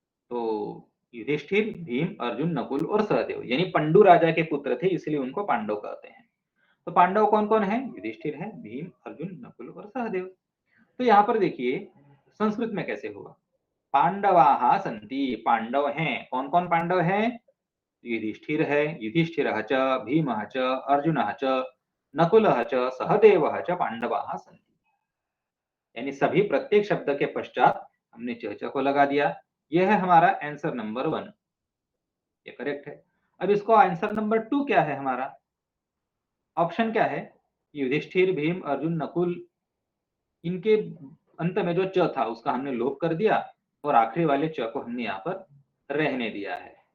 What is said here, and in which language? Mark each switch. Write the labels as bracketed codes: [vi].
[hi] तो युधिष्ठिर, भीम, अर्जुन, नकुल और सहदेव, यानी पंडु राजा के पुत्र थे, इसलिए उनको पांडव कहते हैं। तो पांडव कौन कौन है? युधिष्ठिर है, भीम, अर्जुन, नकुल और सहदेव। तो यहाँ पर देखिए संस्कृत में कैसे हुआ। [sa] पांडवाः सन्ति, [hi] पांडव हैं। कौन कौन पांडव हैं? युधिष्ठिर है, [sa] युधिष्ठिरः च, भीमः च, अर्जुनः च, नकुलः च, सहदेवः च पांडवाः सन्ति। [hi] यानी सभी प्रत्येक शब्द के पश्चात हमने च च को लगा दिया। यह है हमारा आंसर नंबर 1, ये करेक्ट है। अब इसको आंसर नंबर 2 क्या है हमारा? ऑप्शन क्या है? युधिष्ठिर, भीम, अर्जुन, नकुल, इनके अंत में जो च था उसका हमने लोप कर दिया और आखिरी वाले च को हमने यहाँ पर रहने दिया है।